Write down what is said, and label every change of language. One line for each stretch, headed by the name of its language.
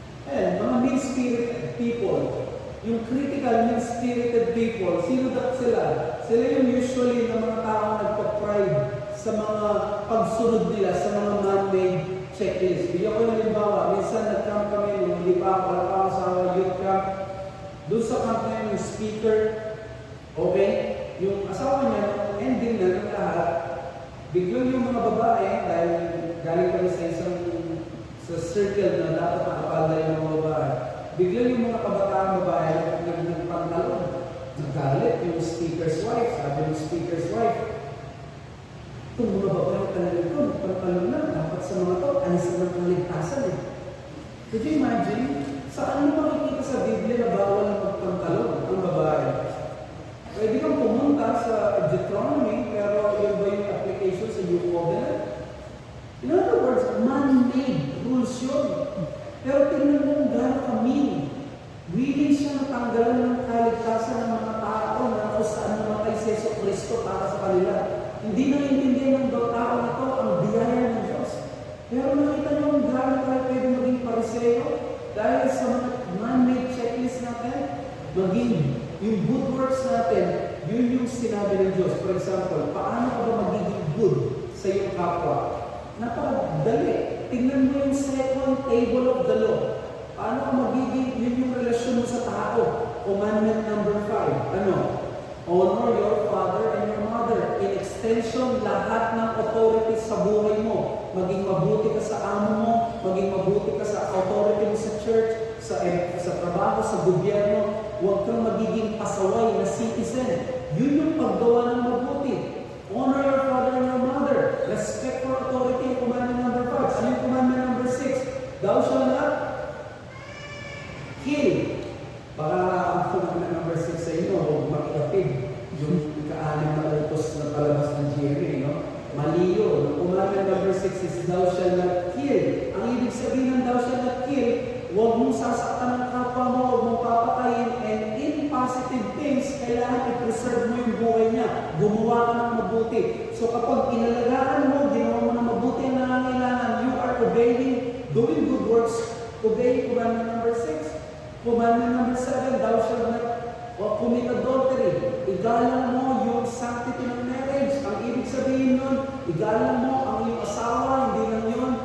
Filipino: And mga mean-spirited people, yung critical mean-spirited people, sino dapat sila? Sila yung usually na mga taong nagpa-pride sa mga pagsunod nila sa mga man-made checklist. Bigyan ko ng halimbawa, minsan nag-camp kami nung hindi pa ako, wala pa ako sa youth camp. Doon sa camp na yung speaker, okay, yung asawa niya, ending na ng lahat, biglang yung mga babae, dahil galing kami sa isang sa circle na dapat nakapalda yung mga babae, biglang yung mga kabataan babae nagpantalon. Nagalit yung speaker's wife, sabi yung speaker's wife, itong mga babae talaga ito, nagpantalon na, dapat sa mga to, alisan ng kaligtasan eh.
English: Could you imagine,
Filipino: saan mo makikita sa Biblia na bawal na magpantalon ang babae? Pwede kang pumunta sa Deuteronomy, pero yun ba yung application sa New Covenant?
English: In other words, man-made rules yun.
Filipino: Pero tingnan mo kung gano'n ka-mean. Willing siya natanggalan ng kaligtasan ng mga tao na kung saan namatay si Yesu Cristo para sa kanila. Hindi naiintindihan ng tao na ito ang biyaya ng Diyos. Pero nakita niyo kung gano'n tayo pwede maging pariseo dahil sa mga man-made checklist natin, maging yung good works natin, yun yung sinabi ng Diyos. For example, paano ka ba magiging good sa iyong kapwa? Napakadali. Tingnan mo yung second table of the law. Paano ka magiging, yun yung relasyon mo sa tao.
English: Commandment number 5. Ano? Honor your father and your mother. In extension,
Filipino: lahat ng authority sa buhay mo. Maging mabuti ka sa amo mo, maging mabuti ka sa authority mo sa church, sa trabaho, sa gobyerno. Huwag kang magiging pasaway na citizen. Yun yung paggawa ng mabuti.
English: Honor your father and your mother. Respect for authority. Commandment number 5.
Filipino: Ano yung
English: commandment number 6? Thou shalt not kill.
Filipino: Para ang commandment number 6 sa inyo, huwag makikapig. Yung kaalim na utos na palabas ng GMA, no? Mali yun.
English: Commandment number 6 is thou shalt not kill.
Filipino: Ang ibig sabihin ng thou shalt not kill, huwag mong sasaktan ng kapwa mo, huwag mong papatayin,
English: and in positive things,
Filipino: kailangan i-preserve mo yung buhay niya. Gumawa ka ng mabuti. So kapag inalagaan mo, ginawa mo ng mabuti ang nangangailangan,
English: you are obeying, doing good works, obey commandment number 6. Commandment number 7, thou shalt not commit adultery.
Filipino: Igalang mo yung sanctity ng marriage. Ang ibig sabihin nun, igalang mo ang iyong asawa, hindi lang yun.